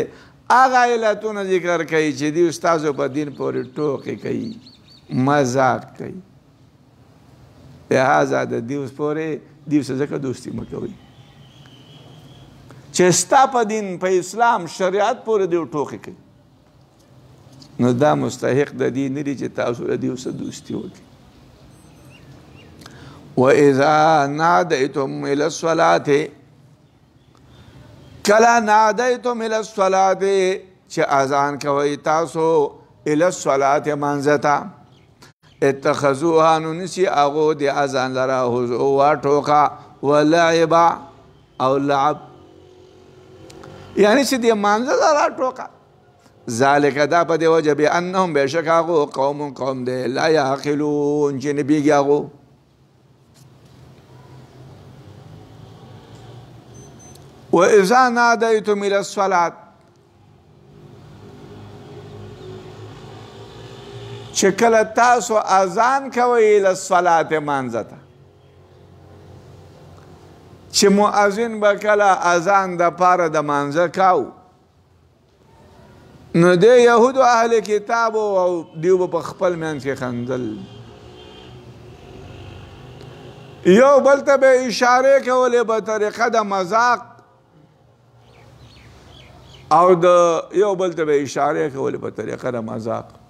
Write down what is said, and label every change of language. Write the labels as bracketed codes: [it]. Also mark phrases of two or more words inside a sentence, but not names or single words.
[ps] هغه علتونه ذکر کوي چې دوی ستاسو په دین پورې ټوکې کوي مذاق کوي. لہذا د دیو پورې دیو سره ځکه دوستي مه کوئ چې ستا په دین په اسلام شریعت پورې دیو ټوکې کوي. نو دا مستحق د دې نه دي چې تاسو د دیو سره دوستي وکړئ. [ar] وَإِذَا نَادَيْتُمْ إِلَى الصَّلَاةِ [ps] کله [ar] نادیتم إِلَى الصَّلَاةِ [ps] چې اذان کوئ تاسو [ar] إِلَى الصَّلَاةِ [ps] مانځه ته اتخذوها نو نیسي هغو د اذان لره هزوا ټوکه ولعبا او لعب یعنی چې د مانځه لره ټوکه. ذالک دا په دې وجه بانهم بېشک هغو قوم دی [ar] لا یعقلون [ps] چې نه پوهېږي هغو. [ar] وإذا نادیتم إلى الصلاة [ps] چې کله تاسو اذان کوئ [ar] إلى الصلاة [ps] مانځه ته چې مؤذن به کله اذان د پاره د مانځه کاو نو د یهودو اهل کتابو او دیو به په خپل منځ کې خندل یو بل ته به اشارې کولې په طریقه د مذاق او د یو بل ته به اشارې کولې په طریقه د مذاق